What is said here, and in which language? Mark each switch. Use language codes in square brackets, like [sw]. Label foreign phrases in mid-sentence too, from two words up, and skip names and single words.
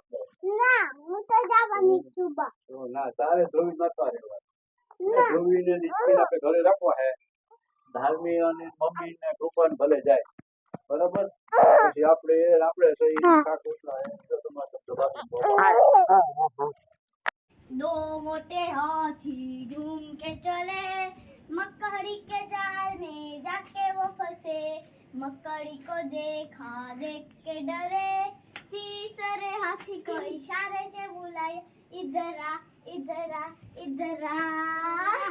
[gu] ના, હું તો જવાની છું બા. તો ના તારે ધ્રુવી નતા રહેવા. ધ્રુવીને નીચે આપણે ઘરે રાખવા હે. ધાર્મી અને મમ્મી ને કૃપાને ભલે જાય. બરાબર? પછી આપણે સહી કાકુસા હે તો તમારે શબ્દ બાકી બોલો. [hi] दो मोटे हाथी झूम के चले, मकड़ी के जाल में जाके वो फंसे, मकड़ी को देखा देख के डरे, तीसरे हाथी को इशारे से बुलाए, इधर आ इधर आ इधर आ।